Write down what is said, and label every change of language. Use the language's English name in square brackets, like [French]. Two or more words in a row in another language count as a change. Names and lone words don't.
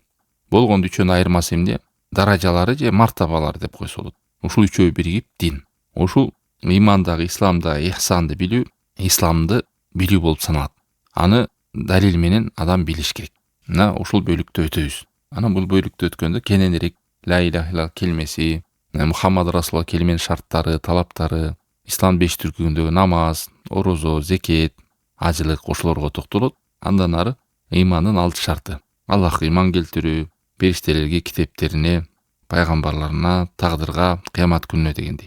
[Kyrgyz] Болгондо үчөөнүн айырмасы эмне? Даражалары же мартабалары деп койсо болот. Ушул үчөө биригип дин. Ушул имандагы, исламдагы ихсанды билүү, исламды билүү болуп саналат. Аны далил менен адам билиш керек. Мына ушул бөлүктө өтөбүз. Анан бул бөлүктө өткөндө кененирээк [Arabic] لا إله إلا الله [Kyrgyz] келмеси, [Arabic] محمد رسول الله [Kyrgyz] келменин шарттары, талаптары, ислам беш түркүгүндөгү намаз, орозо, зекет, ажылык ошолорго токтолот. Андан ары имандын 6 шарты. Аллахка иман келтирүү, периштелерге, китептерине, пайгамбарларына, тагдырга, кыямат күнүнө дегендей.